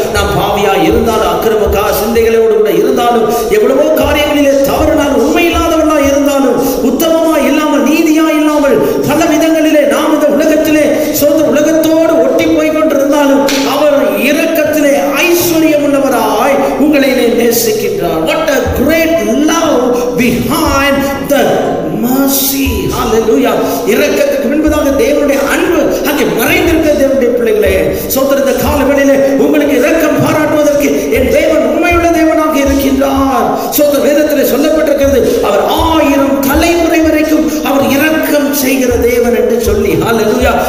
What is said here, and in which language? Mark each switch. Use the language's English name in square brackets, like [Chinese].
[Tamil] நாம் பாவியா இருந்தாலும், அக்கிரம சிந்தைகளோடு கூட இருந்தாலும், எவ்வளவோ காரியங்களிலே தவறுனால், உண்மை இல்லாதவர்களா இருந்தாலும், உத்தமமா இல்லாமல், நீதியா இல்லாமல், பல விதங்களிலே நாம் இந்த உலகத்திலே உலகத்தோடு ஒட்டி போய் கொண்டிருந்தாலும் அவர் இரக்கத்திலே ஐஸ்வர்யம் உள்ளவராய் உங்களை நேசிக்கின்றார். [English] What a great love behind the mercy. Hallelujah. [Tamil] இரக்கத்துக்கு முன்பதாக தேவனுடைய அன்பு அங்கே மறைந்திருக்கிற தேவனுடைய பிள்ளைகளே, இந்த காலவெளியிலே உங்களுக்கு இரக்கம் பாராட்டுவதற்கு என் தேவன் உண்மையுள்ள தேவனாக இருக்கின்றார். வேதத்தில் சொல்லப்பட்டிருக்கிறது, அவர் 1000 தலைமுறை வரைக்கும் அவர் இரக்கம் செய்கிற தேவன் என்று சொல்லி. ஹல்லேலூயா.